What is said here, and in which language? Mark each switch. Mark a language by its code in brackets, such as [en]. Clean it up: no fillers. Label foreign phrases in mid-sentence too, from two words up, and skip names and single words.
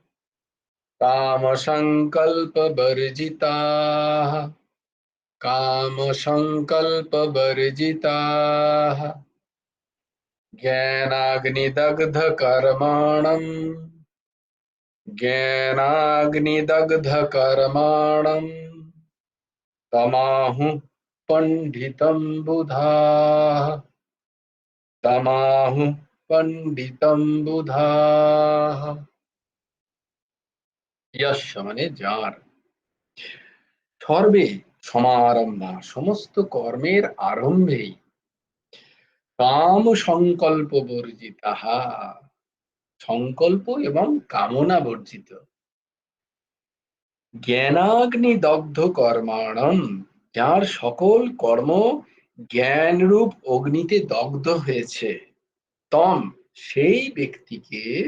[sa] कामसङ्कल्पवर्जिताः, कामसङ्कल्पवर्जिताः ज्ञानाग्निदग्धकर्माणम्, ज्ञानाग्निदग्धकर्माणम् तमाहुः पंडितं बुधाः, तमाहुः पंडितं बुधाः। [bn] यस्य মানে যার, [sa] সর্বে সমারম্ভা [bn] সমস্ত কর্মের আরম্ভেই, [sa] কাম সংকল্প বর্জিতাহা [bn] সংকল্প এবং কামনা বর্জিত, [sa] জ্ঞানাগ্নি দগ্ধ কর্মাণম [bn] যার সকল কর্ম জ্ঞানরূপ অগ্নিতে দগ্ধ হয়েছে, তম সেই ব্যক্তিকে